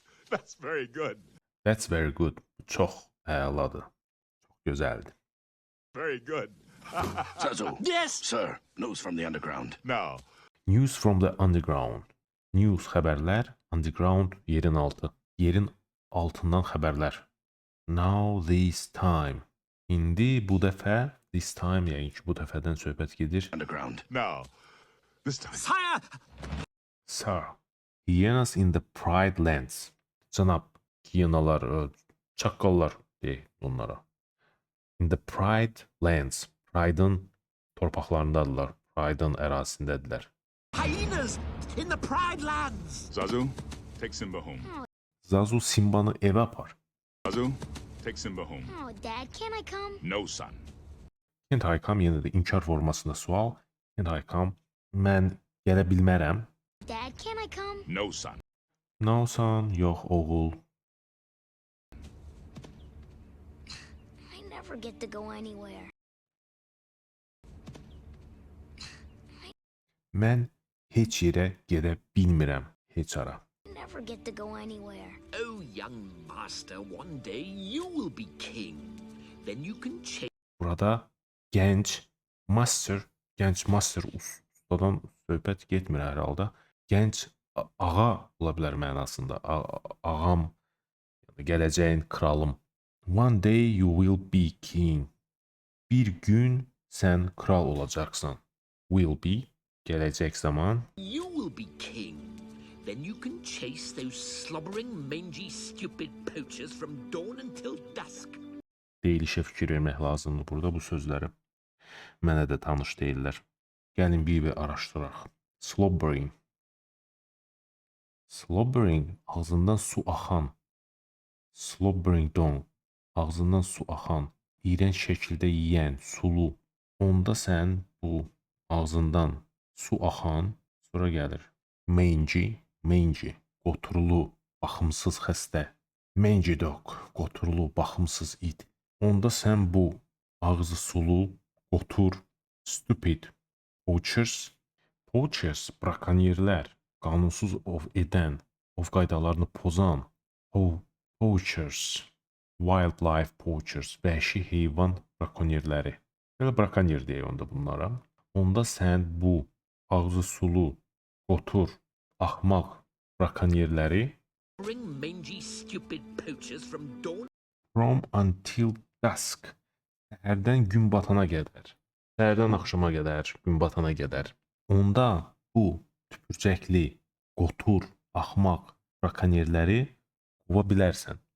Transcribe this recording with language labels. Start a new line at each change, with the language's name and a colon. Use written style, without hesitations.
English: That's very good. That's very good.
Azerbaijani: Çox əladır. Çox gözəldir.
English: Very good. Zazu. Yes! Sir, news from the underground. Now, News from the underground.
Azerbaijani: News xəbərlər, underground yerin altı. Yerin altından xəbərlər.
English: Now this time.
Azerbaijani: İndi bu dəfə,
English: this time
Azerbaijani: yəni ki bu dəfədən söhbət gedir.
English: Underground. now, this time. Sire! Sir, hyenas in the Pride Lands.
Azerbaijani: Cənab, hyenalar, çaqqallar deyək onlara.
English: In the Pride Lands.
Azerbaijani: Pride'ın torpaqlarındadırlar. Pride'ın ərazisindədirlər.
English: Hyenas in the Pride Lands! Zazu, take Simba home.
Azerbaijani: Zazu Simbanı evə apar.
English: Zazu, take Simba home. Oh, Dad, can I come? No, son. Can't I come?
Azerbaijani: Yenə də inkar formasında sual.
English: Can't I come?
Azerbaijani: Mən gələ bilmərəm.
English: Dad, can I come? No, son. No son,
Azerbaijani: yox oğul.
English: I never get to go anywhere.
Azerbaijani: Mən heç yerə gedə bilmirəm. Heç ara.
English: I never get to go anywhere. Oh, young master, one day you will be king. Then you can chase...
Azerbaijani: Burada gənc master ustadan söhbət getmir hər halda. Gənc ağa ola bilər mənasında. Ağam, yəni gələcəyin kralım.
English: One day you will be king.
Azerbaijani: Bir gün sən kral olacaqsan. Will be, gələcək zaman.
English: You will be king. Then you can chase those slobbering, mangy, stupid poachers from dawn until dusk.
Azerbaijani: Deyilişə fikir vermək lazımdır burada bu sözləri. Mənə də tanış deyirlər. Gəlin bir araşdıraq. Slobbering. Slobbering, ağzından su axan. Slobbering down, ağzından su axan. İğrənc şəkildə yeyən, sulu. Onda sən bu ağzından su axan, sonra gəlir. Mangy, mangy, qoturulu, baxımsız xəstə. Mangy dog, qoturulu, baxımsız it. Onda sən bu ağzı sulu, qotur, stupid. Poachers, poachers, brakonyerlər, qanunsuz ov edən, ov qaydalarını pozan. Poachers, wildlife poachers, vəhşi heyvan brakonyerləri. Belə brakonyer deyək onda bunlara. Onda sən bu ağzı sulu, qotur, axmaq brakonyerləri
English: Slobbering, mangy, stupid poachers from dawn. from until dusk.
Azerbaijani: Səhərdən gün batana qədər. Səhərdən axşama qədər, gün batana qədər. Onda bu tüpürcəkli, qotur, axmaq brakonyerləri qova bilərsən.